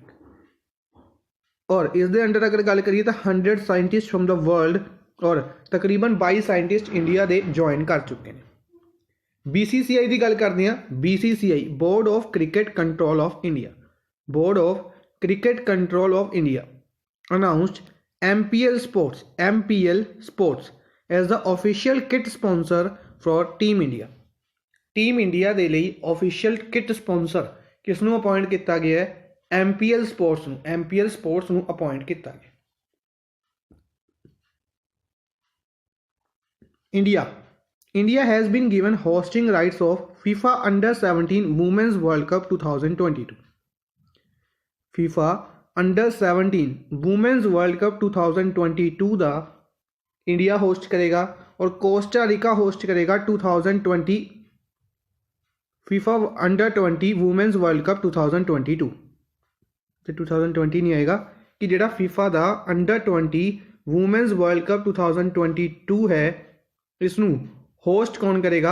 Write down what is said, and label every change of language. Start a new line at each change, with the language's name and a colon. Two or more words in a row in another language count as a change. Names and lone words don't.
Punjabi: ਔਰ ਇਸ ਦੇ ਅੰਡਰ ਅਗਰ ਗੱਲ ਕਰੀਏ ਤਾਂ 100
English: scientist from the world
Punjabi: ਔਰ ਤਕਰੀਬਨ 22 ਸਾਇੰਟਿਸਟ ਇੰਡੀਆ ਦੇ ਜੁਆਇਨ ਕਰ ਚੁੱਕੇ ਨੇ।
English: BCCI
Punjabi: ਦੀ ਗੱਲ ਕਰਦੇ ਹਾਂ।
English: BCCI ਬੋਰਡ ਆਫ ਕ੍ਰਿਕਟ ਕੰਟਰੋਲ ਆਫ ਇੰਡੀਆ announced MPL Sports as the official kit sponsor for Team India।
Punjabi: ਟੀਮ ਇੰਡੀਆ ਦੇ ਲਈ
English: official kit sponsor
Punjabi: ਕਿਸ ਨੂੰ ਅਪਾਇੰਟ ਕੀਤਾ ਗਿਆ ਹੈ? MPL Sports ਨੂੰ ਅਪਾਇੰਟ ਕੀਤਾ ਗਿਆ।
English: India has been given hosting rights of FIFA Under-17 Women's World Cup 2022।
Punjabi: FIFA Under-17 Women's World Cup 2022 ਦਾ ਇੰਡੀਆ ਹੋਸਟ ਕਰੇਗਾ ਔਰ ਕੋਸਟਾ ਰੀਕਾ ਹੋਸਟ ਕਰੇਗਾ 2020 FIFA Under-20 Women's World Cup 2022 ਤੇ 2020 ਨਹੀਂ ਆਏਗਾ ਕਿ ਜਿਹੜਾ FIFA ਦਾ Under-20 Women's World Cup 2022 ਹੈ ਇਸ ਨੂੰ ਹੋਸਟ ਕੌਣ ਕਰੇਗਾ?